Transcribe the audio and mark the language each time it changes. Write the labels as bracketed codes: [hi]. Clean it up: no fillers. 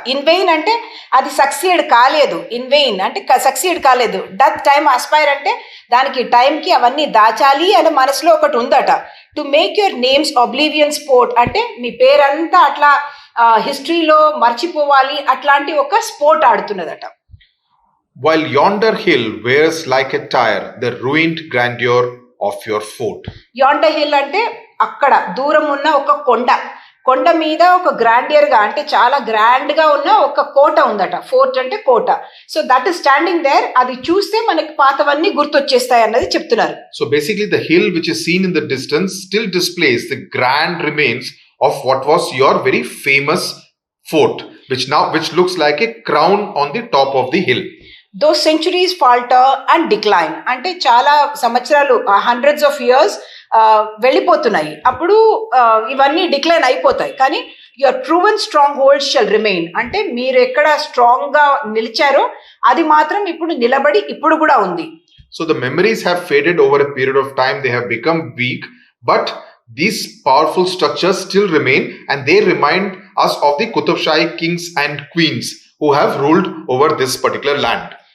[en] in vain [te] అంటే అది succeed కాలేదు. ఇన్ వెయిన్ అంటే సక్సీడ్ కాలేదు. [en] that time aspire [te] అంటే దానికి టైంకి అవన్నీ దాచాలి అని మనసులో ఒకటి ఉందట. [en] to make your names oblivion sport [te] అంటే మీ పేరంతా అట్లా హిస్టరీలో మర్చిపోవాలి, అట్లాంటి ఒక sport ఆడుతున్నదట. [en] While yonder hill wears like a tire the ruined grandeur of your fort. [te] Yonder hill అంటే అక్కడ దూరం ఉన్న ఒక కొండ మీద ఒక గ్రాండియర్ గా అంటే చాలా గ్రాండ్ గా ఉన్న ఒక కోట ఉందట. ఫోర్ట్ అంటే కోట. [en] So that is standing there. [te] అది చూస్తే మనకి పాతవన్నీ గుర్తొచ్చేస్తాయి అన్నది చెప్తున్నారు. [en] So basically the hill which is seen in the distance still displays the grand remains of what was your very famous fort, which looks like a crown on the top of the hill. Those centuries falter and decline [te] అంటే చాలా సంవత్సరాలు, hundreds of years వెళ్ళిపోతున్నాయి. అప్పుడు ఇవన్నీ decline అయిపోతాయి. కానీ [en] your proven strongholds shall remain [te] అంటే మీరు ఎక్కడ స్ట్రాంగ్ గా నిలిచారో అది మాత్రం ఇప్పుడు నిలబడి ఇప్పుడు కూడా ఉంది. [en] So the memories have faded over a period of time. They have become weak, but these powerful structures still remain, and they remind us of the Qutub Shahi kings and queens who have ruled over this particular land.